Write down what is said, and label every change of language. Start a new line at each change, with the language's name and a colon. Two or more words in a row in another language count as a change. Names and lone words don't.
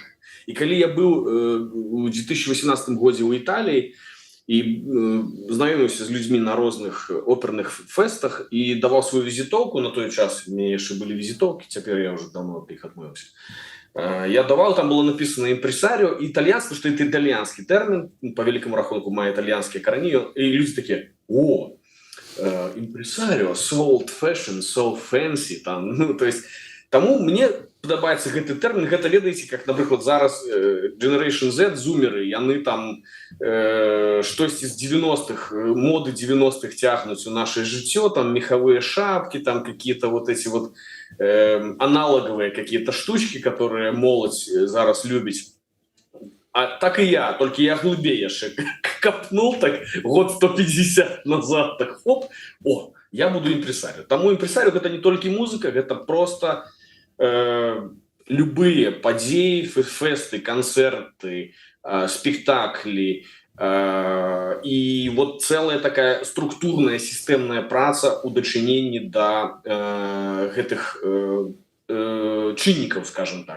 Belarusian: І калі я быў у 2018 годзе ў Італіі і знаёміўся з людзьмі на розных оперных фэстах і даваў сваю візітоўку, на той час у мяне яшчэ былі візітоўкі, цяпер я ўжо давно ад іх адмовіўся.
Russian: Я давал, там было написано
Belarusian: імпрэсарыё, італьянскі, што это італьянскі тэрмін, по великому рахунку мае італьянскія карані, і людзі такія: о, імпрэсарыё,
English: so old fashion, so fancy,
Russian: там, ну, то есть,
Belarusian: таму мне падабаецца гэты тэрмін. Гэта, ведаеце, как, напрыклад, зараз Generation Z, зумеры, яны там штосьці з 90-х, моды 90-х цягнуць у наше жыццё,
Russian: там меховые шапки, там какие-то вот эти вот аналоговые какие-то штучки, которые молодь
Belarusian: зараз любіць.
Russian: А так и я, только я глубее яшчэ копнул, так год 150 назад, так хоп, о, я буду імпрэсарыё.
Belarusian: Таму імпрэсарыё гэта не толькі музыка, гэта
Russian: просто любые
Belarusian: падзеі, фэсты, канцэрты, спектаклі, і вот целая такая структурная сістэмная праца ў дачыненні да гэтых чыннікаў, скажем так.